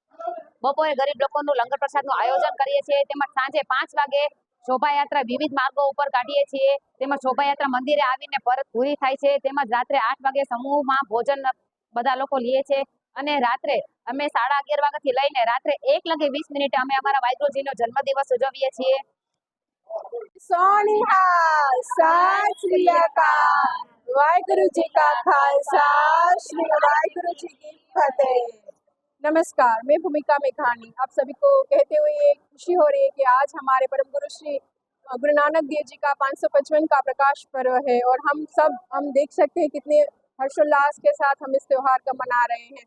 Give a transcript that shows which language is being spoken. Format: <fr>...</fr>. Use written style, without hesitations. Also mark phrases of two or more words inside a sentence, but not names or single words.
<gu>તેમજ સાંજે 5 વાગે શોભાયાત્રા વિવિધ માર્ગો ઉપર કાઢીએ છીએ। તેમજ શોભાયાત્રા મંદિરે આવીને પરત પૂરી થાય છે। તેમજ રાત્રે 8 વાગે સમૂહમાં ભોજન બધા લોકો લે છે અને રાત્રે અમે 11:30 વાગ્યાથી લઈને રાત્રે 1:20 અમે અમારા વાહેગુરુજીનો જન્મદિવસ ઉજવીએ છીએ।</gu> <pa>ਸੋਨਿਹਾਲ ਸਤ ਸ੍ਰੀ ਅਕਾਲ। ਵਾਹਿਗੁਰੂ ਜੀ ਕਾ ਖ਼ਾਲਸਾ, ਸ੍ਰੀ ਵਾਹਿਗੁਰੂ ਜੀ ਕੀ ਫ਼ਤਿਹ।</pa> <hi>नमस्कार, मैं भूमिका मेघानी आप सभी को कहते हुए खुशी हो रही है कि आज हमारे परम गुरु श्री गुरु नानक देव जी का 555 का प्रकाश पर्व है और हम देख सकते हैं कितने हर्षोल्लास के साथ हम इस त्यौहार का मना रहे हैं।</hi>